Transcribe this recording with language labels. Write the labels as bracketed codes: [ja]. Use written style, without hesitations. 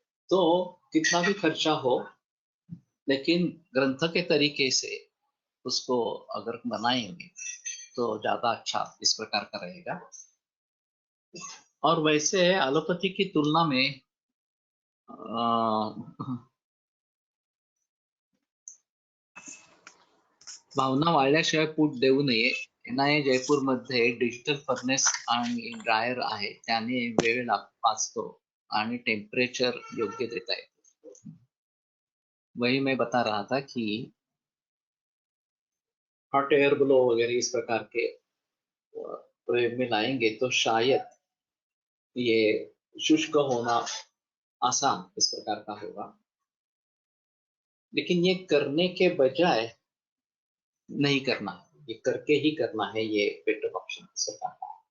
[hi] तो कितना भी खर्चा हो, लेकिन ग्रंथ के तरीके से उसको अगर बनाएंगे तो ज्यादा अच्छा इस प्रकार का रहेगा। और वैसे एलोपैथी की तुलना में [mr] भावना वाळल्याशिवाय पूट देऊ नये NIA जयपूरमध्ये डिजिटल फर्नेस आणि ड्रायर आहे, त्याने वेळ वाचतो आणि टेम्परेचर योग्य देता है। [hi] वही मैं बता रहा था कि हॉट एयर ब्लो वगैरह इस प्रकार के प्रयोग में लाएंगे तो शायद ये शुष्क होना आसान इस प्रकार का होगा, लेकिन ये करने के बजाय नहीं करना है, ये करके ही करना है, ये बेटर ऑप्शन इस प्रकार का।